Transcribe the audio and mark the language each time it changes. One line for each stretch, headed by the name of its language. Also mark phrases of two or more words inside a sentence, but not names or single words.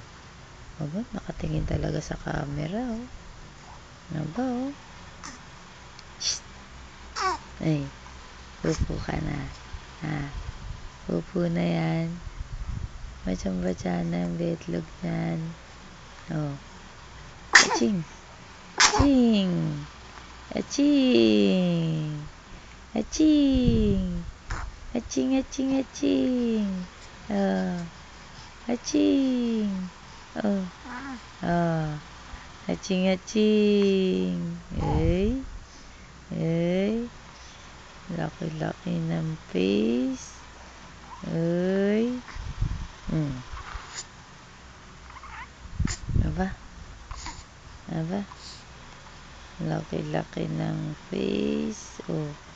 Filipino: Aba, nakatingin talaga sa camera, oh. Aba, oh. Shh. Ay. Pupo ka na. Pupo na yan. Batsang-batsa na ang betlog yan. Oh. Aching. Aching. Aching. Aching. Aching, aching, aching. Oh. Aching. Oh. Oh. Aching, aching. Ay. Ay. Laki-laki ng face. Ay. Aba. Aba. Laki-laki ng face. Oh.